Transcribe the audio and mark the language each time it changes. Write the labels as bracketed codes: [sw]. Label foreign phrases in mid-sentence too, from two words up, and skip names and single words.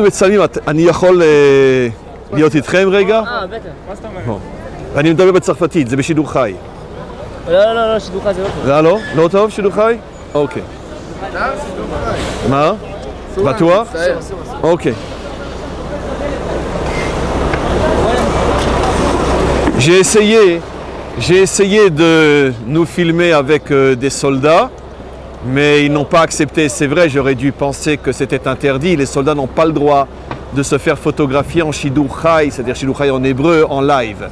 [he] מצלמים, אני יכול להיות איתכם רגע? בטח. אני מדבר בצרפתית, זה בשידור חי. לא, שידור חי זה לא טוב. זה לא? לא טוב שידור חי? אוקיי. מה? בטוח? אוקיי. [fr] J'ai essayé de nous filmer avec des soldats, mais ils n'ont pas accepté. C'est vrai, j'aurais dû penser que c'était interdit. Les soldats n'ont pas le droit de se faire photographier en [he] שידור חי, [fr] c'est-à-dire [he] שידור חי [fr] en hébreu, en live.